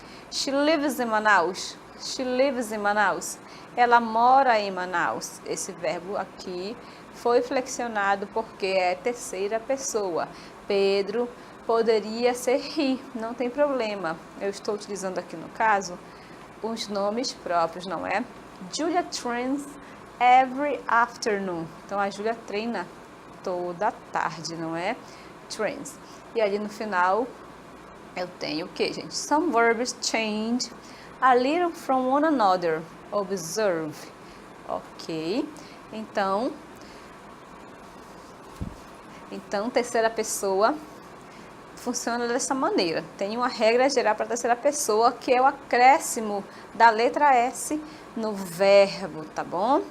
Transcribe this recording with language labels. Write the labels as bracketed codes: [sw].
[en] She lives in Manaus. She lives in Manaus. [pt] Ela mora em Manaus. Esse verbo aqui foi flexionado porque é terceira pessoa. Pedro poderia ser he, não tem problema. Eu estou utilizando aqui no caso os nomes próprios, não é? [en] Julia trains every afternoon. [pt] Então a Julia treina toda tarde, não é? Trains. E ali no final eu tenho o que, gente? [en] Some verbs change a little from one another. Observe. Ok. [pt] Então, terceira pessoa funciona dessa maneira. Tem uma regra geral para a terceira pessoa, que é o acréscimo da letra S no verbo, tá bom?